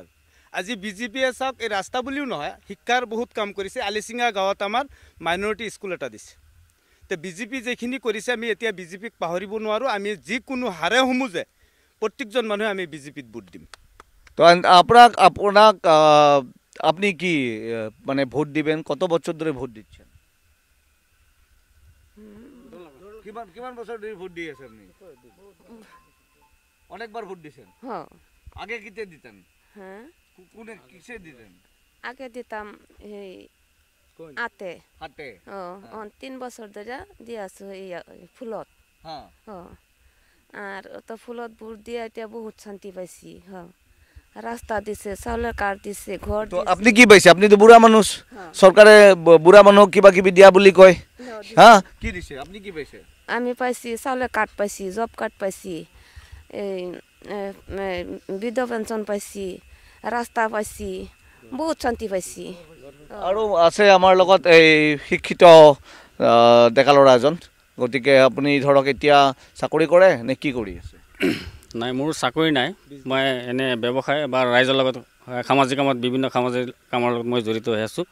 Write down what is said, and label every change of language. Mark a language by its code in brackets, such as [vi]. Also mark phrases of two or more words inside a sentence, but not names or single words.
[as] আজি বিজেপিয়ে চাওক এই ৰাস্তা বুলিও নহয়, শিক্ষাৰ বহুত কাম কৰিছে। আলিচিঙা গাঁৱত আমাৰ মাইনৰিটি স্কুল এটা দিছে। তো বিজেপি যিখিনি কৰিছে আমি এতিয়া বিজেপিক পাহৰিব নোৱাৰোঁ। আমি যিকোনো হাৰে সমূজে প্ৰত্যেকজন মানুহে আমি বিজেপিত ভোট দিম। তো আপোনাক আপনি কি মানে ভোট দিবেন? [bn] কত বছর ধরে ভোট দিচ্ছেন? কিমান বছর ধরে ভোট দিয়ে আছেন আপনি? অনেকবার ভোট দিয়েছেন? হ্যাঁ। আগে কিতে দিতেন? হ্যাঁ। কোনে কিসে দিতেন? আগে দিতাম এই আতে। হাতে? ও 3 বছর ধরে দিয়ে আছো এই ফুলত। হ্যাঁ। আর তো ফুলত ভোট দিয়ে এটা বহুত শান্তি পাইছি। হ্যাঁ। রাস্তা দিছে, চাউলের কার্ড দিছে, ঘর তো আপনি কি পাইছে? আপনি তো বুড়া মানুষ, সরকারে বুড়া মানুষ কিবা কিবি দিয়া বুলি কয়। হ্যাঁ, কি দিছে? আপনি কি পাইছে? আমি পাইছি চাউলের কার্ড পাইছি, [en] job card [bn] পাইছি, এই বৃদ্ধ পেনশন পাইছি, রাস্তা পাইছি, বহুত শান্তি পাইছি। [as] আৰু আছে আমাৰ লগত এই শিক্ষিত ডেকা ল'ৰা এজন, গতিকে আপুনি ধৰক এতিয়া চাকৰি কৰে নে কি কৰি আছে? নাই, মোৰ চাকৰি নাই, মই এনে ব্যৱসায় বা ৰাইজৰ লগত সামাজিক কামত বিভিন্ন সামাজিক কামৰ লগত মই জড়িত হৈ আছোঁ।